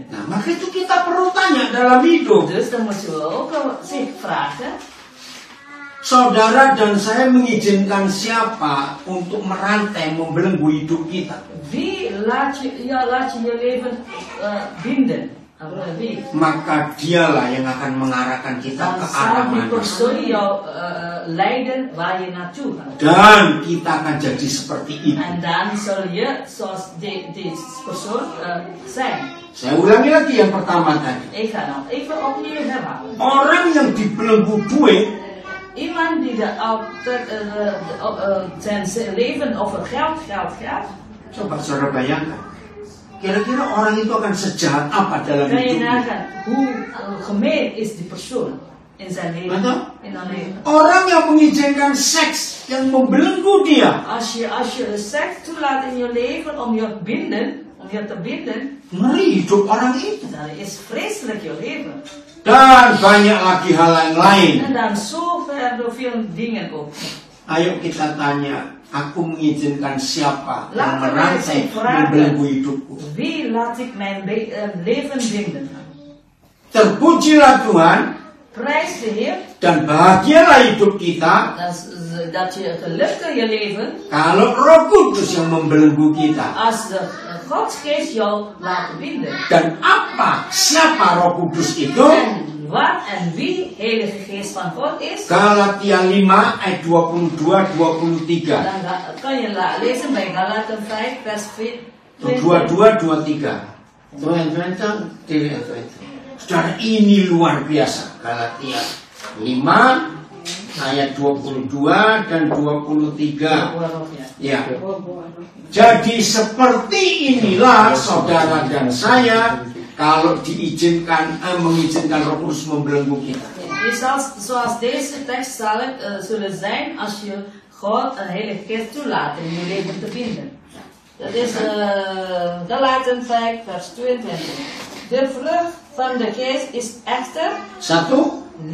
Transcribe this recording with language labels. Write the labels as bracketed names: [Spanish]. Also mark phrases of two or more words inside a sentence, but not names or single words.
[Indonesian] Nah, maka itu kita perlu tanya dalam hidup. [Dutch] Dus dan moeten we ook zich vragen, [Indonesian] Saudara dan saya mengizinkan siapa untuk merantai, membelenggu hidup kita. [Dutch] wie laat je je leven binden? Wie? [Indonesian] Maka dialah yang akan mengarahkan kita [Dutch] Dan [Indonesian] ke arah [Dutch] zal die [Indonesian] mana. [Dutch] persoon jou leiden waar je naartoe gaat. [Indonesian] Dan kita akan jadi seperti itu. [Dutch] En dan zul je zoals die persoon zijn. [Indonesian] Saya ulangi lagi yang pertama tadi. [Dutch] Ik ga nog even opnieuw herhalen. [Indonesian] Orang yang dibelenggu duit, [Dutch] Iemand die zijn leven over geld. [Indonesian] coba saudara bayangkan. Kira-kira orang itu akan sejahat apa dalam [Dutch] Kan je [Indonesian] hidupnya? [Dutch] nagaan hoe gemeen is die persoon in zijn leven, [Indonesian] Betul? [Dutch] in haar leven. [Indonesian] Orang yang mengizinkan seks yang membelenggu dia, [Dutch] Als je seks toelaat in je leven om je te binden, [Indonesian] ngeri hidup orang itu. [Dutch] dan is vreselijk je leven. [Indonesian] Dan banyak lagi hal yang lain. [Dutch] En dan zoveel dingen ook. [Indonesian] Ayo kita tanya, aku mengizinkan siapa yang [Dutch] Laten we [Indonesian] merangsek [Dutch] eens vragen. [Indonesian] membelenggu hidupku? [Dutch] Wie laat ik mijn leven binden? [Indonesian] Terpujilah Tuhan [Dutch] Prijs de Heer [Indonesian] dan bahagialah hidup kita [Dutch] dat je gelukkig je leven [Indonesian] kalau Roh Kudus yang membelenggu kita. [Dutch] als de Godsgeest jou laat binden. [Indonesian] Dan apa? Siapa Roh Kudus itu? [Dutch] En wat en wie Heilige Geest van God is, [Indonesian] Galatia 5 ayat 22-23. [Dutch] dan kan je lezen bij Galaten 5 vers 20. 22-23. [Indonesian] Saudara, ini luar biasa. Galatia 5 ayat 22 dan 23. Ya. Jadi seperti inilah saudara dan saya kalau mengizinkan Roh Kudus membelenggu kita. [Dutch] Zoals deze tekst zullen zijn als je God en Heilige Geest toelaat in je leven te vinden. Dat is Galaten 5 vers 22. De vrucht van de Geest is echter 1,